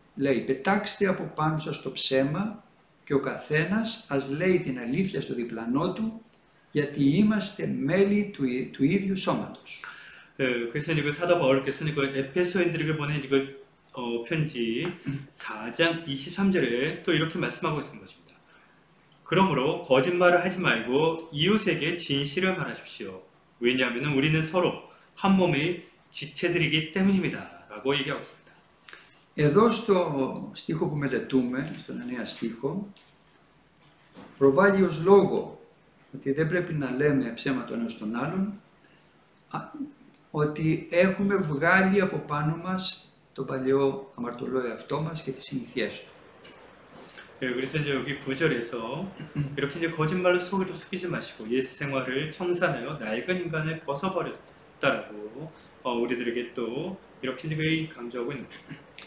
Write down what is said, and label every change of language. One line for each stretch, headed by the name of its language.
Greek: Λέει, πετάξτε από πάνω σας το ψέμα και ο καθένας ας λέει την αλήθεια στο διπλανό του, γιατί είμαστε μέλη του ίδιου σώματος.
Korean: 그래서 이제 그 사도 바울께서는 그 에페소인들에게 보낸 이제 편지 4장 23절에 또 이렇게 말씀하고 있는 것입니다. 그러므로 거짓말을 하지 말고 이웃에게 진실을 말하십시오. 왜냐하면 우리는 서로 한 몸의 지체들이기 때문입니다라고 얘기하고 있습니다.
Greek: Εδώ στο στίχο που μελετούμε, στον 9 στίχο, προβάλλει ως λόγο ότι δεν πρέπει να λέμε ψέματα ένας τον άλλον, ότι έχουμε βγάλει από πάνω μας το παλαιό αμαρτωλό εαυτό μας και τις συνήθειές του.
Korean: 그래서 이제 여기 9절에서 이렇게 이제 거짓말로 속이로 속이지 마시고 옛 생활을 청산하여 낡은 인간을 벗어버렸다라고 우리들에게 또 이렇게 이제 강조하고 있는 것입니다.